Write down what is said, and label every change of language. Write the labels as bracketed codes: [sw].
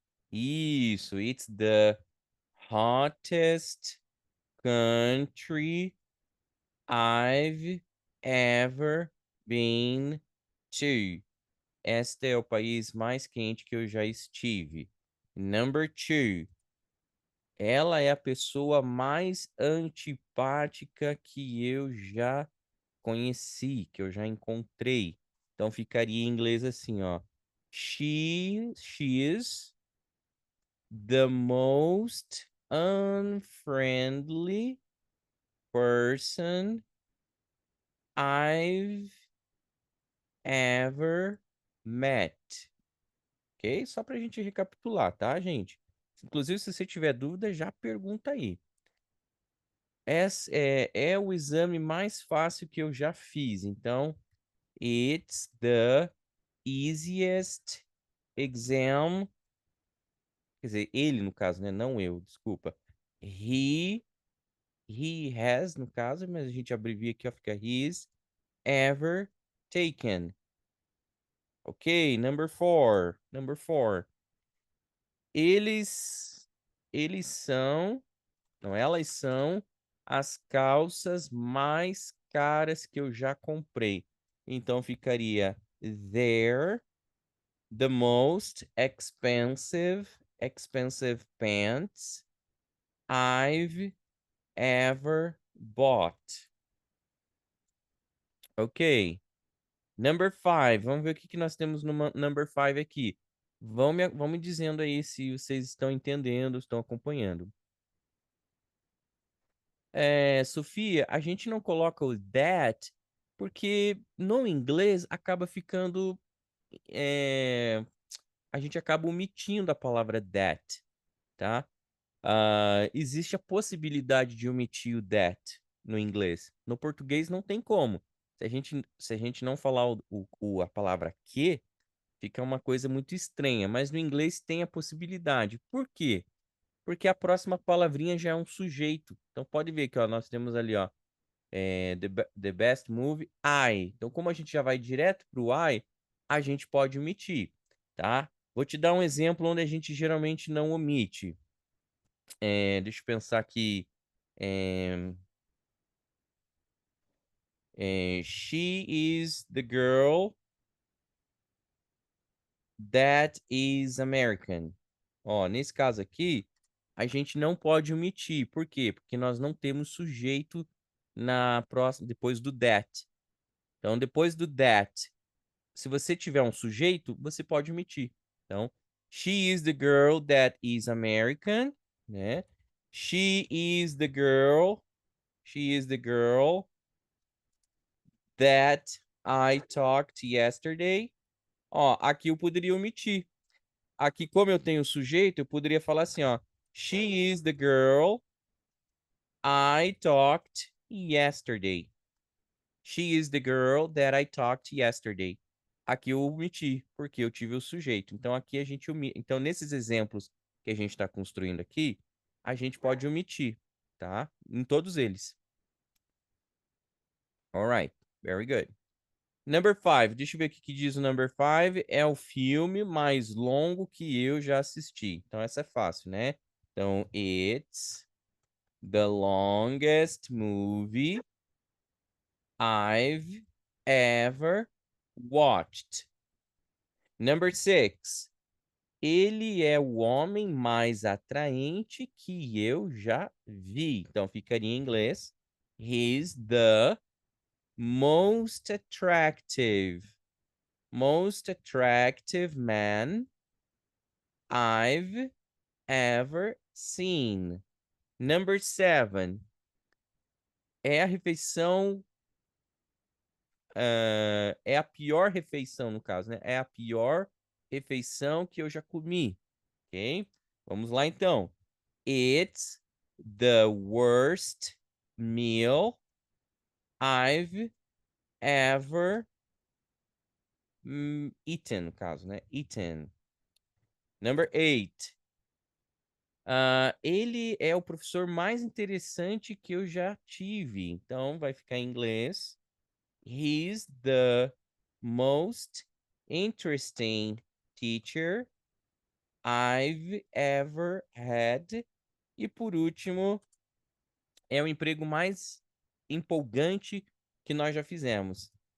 [pt] Isso, [en] it's the hottest country I've ever been to. [pt] Este é o país mais quente que eu já estive. [en] Number 2. [pt] Ela é a pessoa mais antipática que eu já conheci, que eu já encontrei. Então ficaria em inglês assim, ó. [en] She is the most unfriendly person I've ever met. Ok? [pt] Só pra gente recapitular, tá, gente? Inclusive, se você tiver dúvida, já pergunta aí. Esse é o exame mais fácil que eu já fiz. Então, [en] it's the easiest exam. [pt] Quer dizer, ele no caso, né? Não eu, desculpa. [en] He, he has, [pt] no caso, mas a gente abrevia aqui, ó, fica [en] he's ever taken. Ok, number four. Number four. [pt] Eles, eles são, não, elas são as calças mais caras que eu já comprei. Então ficaria [en] they're the most expensive pants I've ever bought. Ok. Number five. [pt] Vamos ver o que nós temos no number five aqui. Vão me dizendo aí se vocês estão entendendo, estão acompanhando. Sofia, a gente não coloca o that porque no inglês acaba ficando. A gente acaba omitindo a palavra that, tá? Existe a possibilidade de omitir o that no inglês. No português não tem como. Se a gente não falar a palavra que, fica uma coisa muito estranha. Mas no inglês tem a possibilidade. Por quê? Porque a próxima palavrinha já é um sujeito. Então pode ver que ó, nós temos ali, ó, the best movie, I. Então, como a gente já vai direto para o I, a gente pode omitir, tá? Vou te dar um exemplo onde a gente geralmente não omite. Deixa eu pensar aqui. [en] É, She is the girl that is American. [pt] Ó, nesse caso aqui, a gente não pode omitir. Por quê? Porque nós não temos sujeito na próxima, depois do that. Então, depois do that, se você tiver um sujeito, você pode omitir. Então, [en] she is the girl that is American, né? She is the girl. She is the girl that I talked yesterday. [pt] Ó, aqui eu poderia omitir. Aqui, como eu tenho sujeito, eu poderia falar assim, ó. [en] She is the girl I talked yesterday. She is the girl that I talked yesterday. [pt] Aqui eu omiti, porque eu tive o sujeito. Então, aqui a gente omite. Então, nesses exemplos que a gente está construindo aqui, a gente pode omitir, tá? Em todos eles. [en] All right. Very good. Number five. [pt] Deixa eu ver o que que diz o number five. É o filme mais longo que eu já assisti. Então, essa é fácil, né? Então, [en] it's the longest movie I've ever watched. Number six. [pt] Ele é o homem mais atraente que eu já vi. Então ficaria em inglês. [en] He's the most attractive man I've ever seen. Number seven. [pt] É a refeição é a pior refeição, no caso, né? É a pior refeição que eu já comi, ok? Vamos lá, então. [en] It's the worst meal I've ever eaten, [pt] no caso, né? [en] Eaten. Number eight. [pt] Ele é o professor mais interessante que eu já tive. Então, vai ficar em inglês. [en] He's the most interesting teacher I've ever had. [pt] E por último, é o emprego mais empolgante que nós já fizemos.